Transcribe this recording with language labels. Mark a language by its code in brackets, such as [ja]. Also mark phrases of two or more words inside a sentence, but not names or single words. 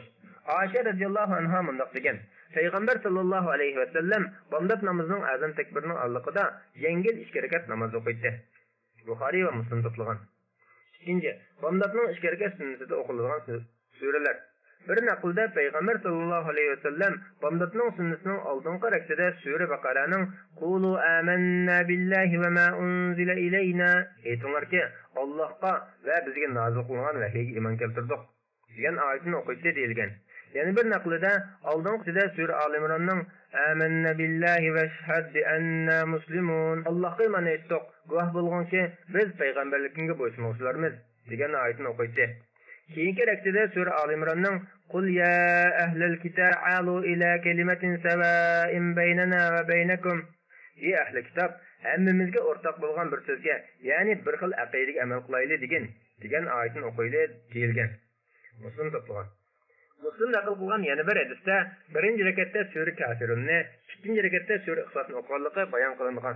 [uz] Aisha [ar] رضي الله عنها [uz] mundoq degan: Payg'ambar [ar] صلى الله عليه وسلم [uz] bomdod namozining azam takbirining alliqida yengil 2 rakat namoz o'qiydi. Buxoriy va Muslim to'plagan. 2. Bomdodning 2 rakat sunnatida o'qiladigan suralar. Bir naqlda Payg'ambar [ar] صلى الله عليه وسلم [uz] bomdodning sunnatining oldingi rakatida sura Baqaraning [ar] "قولوا آمنا بالله وما أنزل إلينا" [uz] aytinglarki, Allohga va bizga nozil qilingan vahiyga iymon keltirdik degan oyatni o'qiydi deyilgan. Yani bir naqlida oldingisida sura Ali Imronning [ar] "آمنا بالله واشهد بأنا مسلمون" [uz] Allohga iymon etdik, guvoh bo'lganki biz payg'ambarlikka bo'ysunuvchilarmiz degan oyatni o'qiydi. Keyingi rakatida sura Ali Imronning [ar] "قل يا أهل الكتاب تعالوا إلى كلمة سواء بيننا وبينكم" [uz] ey ahli kitob, hammamizga o'rtoq bo'lgan bir so'zga, ya'ni bir xil aqidaga amal qilaylik degan oyatni o'qiydi deyilgan. Muslim to'plagan. Müslim nakil qilgan yana bir hadisda birinchi rakatda sura Kafirunni, ikkinchi rakatda sura Ixlosni o'qiganligi bayon qilingan.